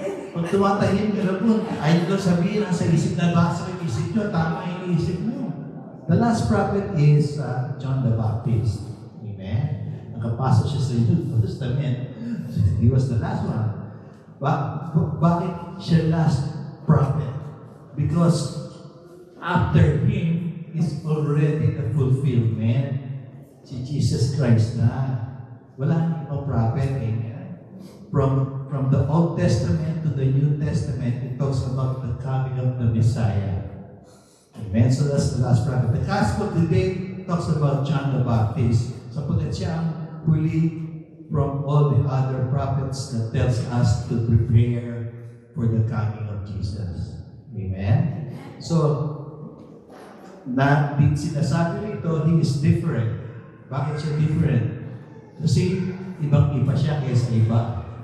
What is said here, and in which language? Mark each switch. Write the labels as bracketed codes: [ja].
[tl] Pag tumatahim ka na po, ayaw ko sabihin ang sa isip na basa ng isip nyo, tama yung isip nyo. [en] The last prophet is John the Baptist. Amen? [tl] Nakapasok siya sa New Testament. [en] He was the last one. [tl] Bakit siya last prophet? [en] Because after him is already the fulfillment. [tl] Si Jesus Christ na. Wala nang prophet. Amen. [en] From the Old Testament to the New Testament, it talks about the coming of the Messiah. Amen. So that's the last prophet. The gospel today talks about John the Baptist. [tl] Sapagkat siya ang huli [en] from all the other prophets that tells us to prepare for the coming of Jesus. Amen. So, [tl] sinasabi rito, [en] he is different. [tl] Bakit siya different? Kasi ibang-iba siya kaysa iba.